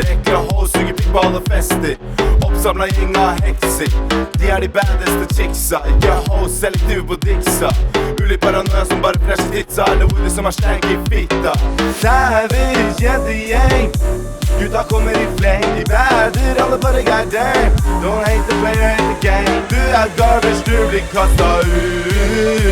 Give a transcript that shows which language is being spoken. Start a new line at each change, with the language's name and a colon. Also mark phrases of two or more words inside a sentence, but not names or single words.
Norwegian: Ekle hår, suger pikk på alle fester. Oppsamlet gjeng av hekser. De er de baddeste chicksa. Ikke ho, selektiv på dicksa. Ulig paranoia som bare flasher titsa. Eller hodet som er stank i fitta. Dæver, jentegjeng, gutta kommer i fleng. De bader, alle bare goddamn.
English: Don't hate the player, hate the game.
Norwegian: Du er garbage, du blir kastet ut.